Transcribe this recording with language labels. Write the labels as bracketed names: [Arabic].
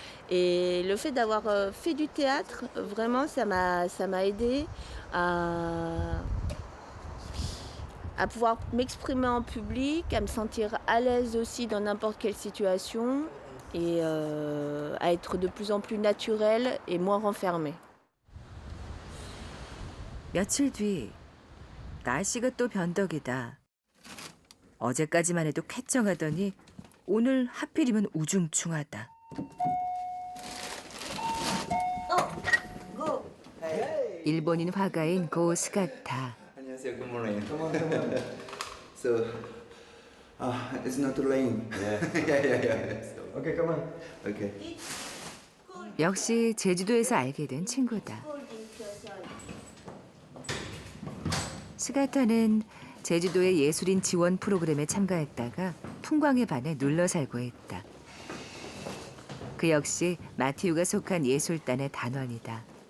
[French] Et le fait d'avoir fait du théâtre, vraiment, ça m'a aidé à pouvoir m'exprimer en public, à me sentir à l'aise aussi dans n'importe quelle situation et à être de plus en plus naturelle et moins renfermée. [Korean] 며칠 뒤 날씨가 또 변덕이다. 어제까지만 해도 쾌청하더니 오늘 하필이면 우중충하다. 일본인 화가인 고 스가타. 안녕하세요. [English] Good morning. Come on. So, it's not too late. Yeah. yeah. So, okay, come on. Okay. [Korean] 역시 제주도에서 알게 된 친구다. 스가타는 제주도의 예술인 지원 프로그램에 참가했다가 풍광에 반해 눌러 살고 했다. 그 역시 마티우가 속한 예술단의 단원이다.